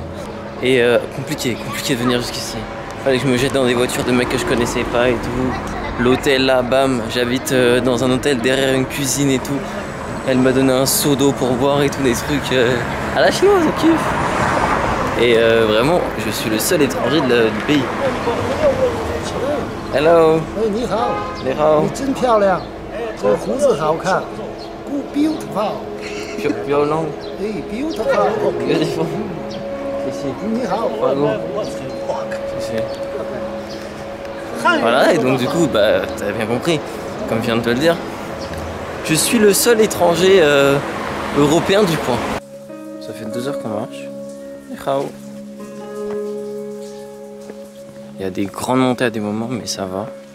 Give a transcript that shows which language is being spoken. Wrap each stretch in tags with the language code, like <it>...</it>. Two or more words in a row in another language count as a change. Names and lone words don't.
<fr>Et compliqué de venir jusqu'ici. Fallait que je me jette dans des voitures de mecs que je connaissais pas et tout. L'hôtel là, bam, j'habite dans un hôtel derrière une cuisine et tout. Elle m'a donné un seau d'eau pour boire et tout, des trucs à la chinoise, on kiffe. Et vraiment, je suis le seul étranger du pays.</fr> <en>Hello.</en> <zh>Hey, 你好。你好。你真漂亮，这胡子好看。Beautiful.</zh> <en>Beautiful. Hey, beautiful. Beautiful.</en> <zh>你好。</zh> <fr>Voilà, et donc du coup, bah, t'as bien compris, comme je viens de te le dire, je suis le seul étranger européen du coin. Ça fait 2 heures qu'on marche. Il y a des grandes montées à des moments, mais ça va.</fr>